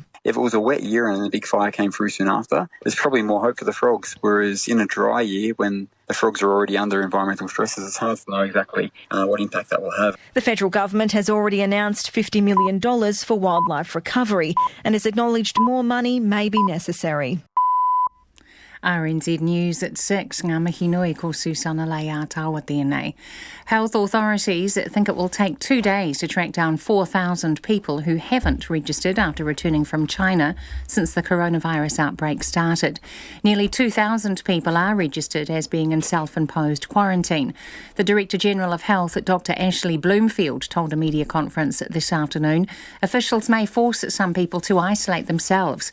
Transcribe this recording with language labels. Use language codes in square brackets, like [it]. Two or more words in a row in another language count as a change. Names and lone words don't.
[en] If it was a wet year and a big fire came through soon after, there's probably more hope for the frogs, whereas in a dry year when the frogs are already under environmental stresses, it's hard to know exactly what impact that will have. The federal government has already announced $50 million for wildlife recovery and has acknowledged more money may be necessary. RNZ News at 6, [mi] ngā mihi nui ko Susana Leia Tawa tēnei. [en] Health authorities think it will take 2 days to track down 4,000 people who haven't registered after returning from China since the coronavirus outbreak started. Nearly 2,000 people are registered as being in self-imposed quarantine. The Director General of Health, Dr. Ashley Bloomfield, told a media conference this afternoon officials may force some people to isolate themselves.